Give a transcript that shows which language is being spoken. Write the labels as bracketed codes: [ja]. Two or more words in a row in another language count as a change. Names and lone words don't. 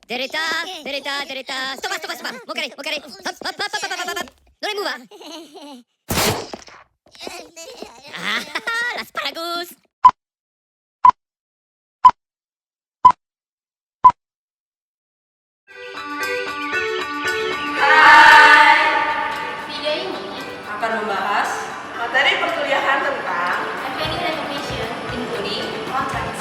[id] Derita, derita, derita. [en] Stop, stop, stop. Mokere, mokere. Hop, hop, hop, hop, hop, hop. Don't move. Ah, asparagus. [id] Video ini akan membahas materi perkuliahan tentang [en] Academic Recognition including contracts.